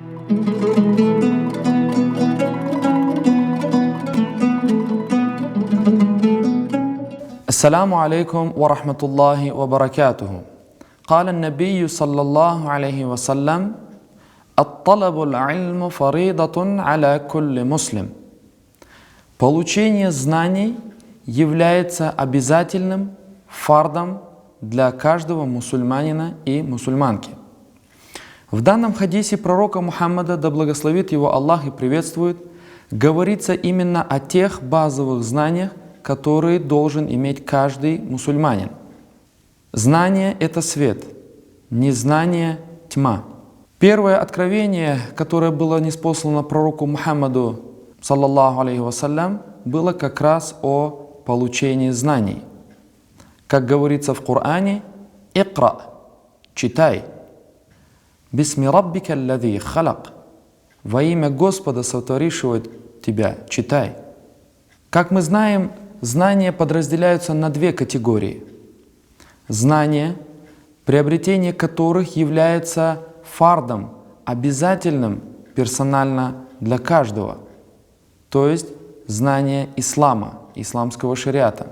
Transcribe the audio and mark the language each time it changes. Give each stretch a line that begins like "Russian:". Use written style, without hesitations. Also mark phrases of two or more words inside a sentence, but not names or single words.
Arabic: السلام عليكم ورحمة الله وبركاته. قال النبي صلى الله عليه وسلم: الطلب العلم فريضة على كل مسلم.
Russian: Получение знаний является обязательным фардом для каждого мусульманина и мусульманки. В данном хадисе пророка Мухаммада, да благословит его Аллах и приветствует, говорится именно о тех базовых знаниях, которые должен иметь каждый мусульманин. Знание – это свет, незнание – тьма. Первое откровение, которое было ниспослано пророку Мухаммаду,
Arabic: صلى الله عليه وسلم,
Russian: было как раз о получении знаний. Как говорится в Коране: «Икра» – читай.
Arabic: «بسم ربك الذي خلق» –
Russian: во имя Господа, сотворившего тебя, читай. Как мы знаем, знания подразделяются на две категории. Знания, приобретение которых является фардом, обязательным персонально для каждого, то есть знание ислама, исламского шариата.